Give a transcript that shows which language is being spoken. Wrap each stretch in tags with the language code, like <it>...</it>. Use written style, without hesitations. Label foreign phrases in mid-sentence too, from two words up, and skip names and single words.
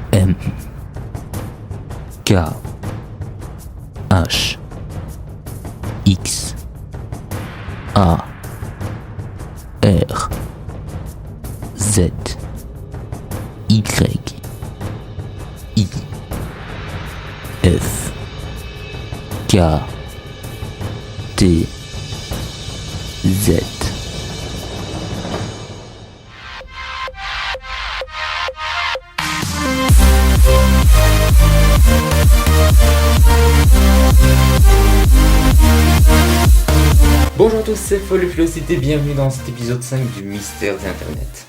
<fr>M K H X A R Z Y I F K T Z. Bonjour à tous, c'est Folofilocité, bienvenue dans cet épisode 5 du Mystère d'Internet.</fr>